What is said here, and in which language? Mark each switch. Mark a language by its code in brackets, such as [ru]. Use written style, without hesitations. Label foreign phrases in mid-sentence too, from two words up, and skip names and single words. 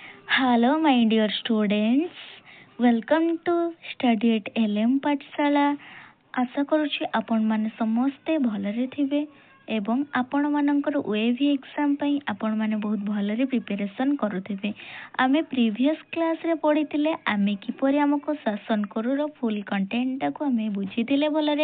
[en] Hello, my dear students. Welcome to Study at LM ପାଠଶାଳା। [or] ଆଶା କରୁଛି ଆପଣମାନେ ସମସ୍ତେ ଭଲରେ ଥିବେ ଏବଂ ଆପଣମାନଙ୍କର OAV ଏକ୍ଜାମ୍ ପାଇଁ ଆପଣମାନେ ବହୁତ ଭଲରେ ପ୍ରିପାରେସନ୍ କରୁଥିବେ। ଆମେ [en] previous class [or] ପଢ଼ିଥିଲେ ଆମେ କିପରି ଆମକୁ ଶାସନ କରୁର [en] full content [or] ଆମେ ବୁଝିଥିଲେ ଭଲରେ।